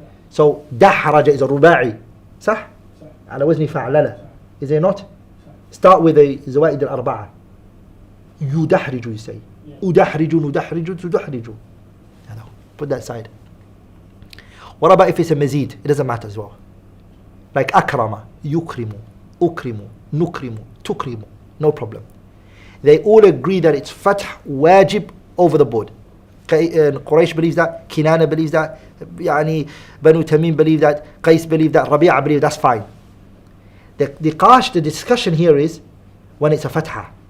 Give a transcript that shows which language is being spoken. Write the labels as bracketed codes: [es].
[en] So دحرج is a ruba'i. [ar] صح؟ على وزن فعللة. [en] Is it not? Start with a زوائد الأربعة. يدحرج you say. [ar] أدحرج ندحرج تدحرج. [en] Put that aside. What about if it's a mazid? It doesn't matter as well. [ar] Like أكرم, يكرم, أكرم, نكرم, تكرم. [en] No problem. They all agree that it's fath wajib over the board. Quraysh believes that, Kinana believes that, يعني Banu Tamim believe that, Qais believe that, Rabi'a believe that's fine. The discussion here is when it's a fatha.